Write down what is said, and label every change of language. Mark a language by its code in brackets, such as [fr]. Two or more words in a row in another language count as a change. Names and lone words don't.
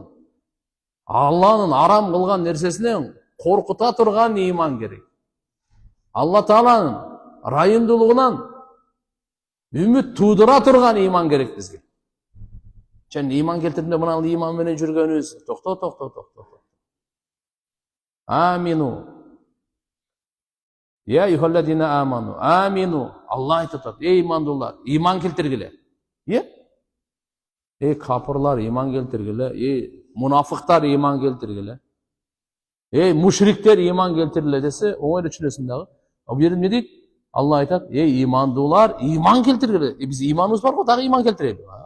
[ky] Алланын арам кылган нерсесинен коркута турган иман керек. Алла Тааланын райымдуулугунан үмүт туудура турган иман керек бизге. Және иман келтиргенде мына иман менен жүргөнүбүз. Токто. Амину. [ar] يا أيها الذين آمنوا آمنوا. [ky] Алла айтат. Эй имандуулар, иман келтиргиле. Эй капырлар, иман келтиргиле. Эй мунафыктар, иман келтиргиле. Эй мушриктер, иман келтиргиле десе, оңой эле түшүнөсүң дагы. Бул жерде эмне дейт? Алла айтат, эй имандуулар, иман келтиргиле. Биз иманыбыз бар го, дагы иман келтирели.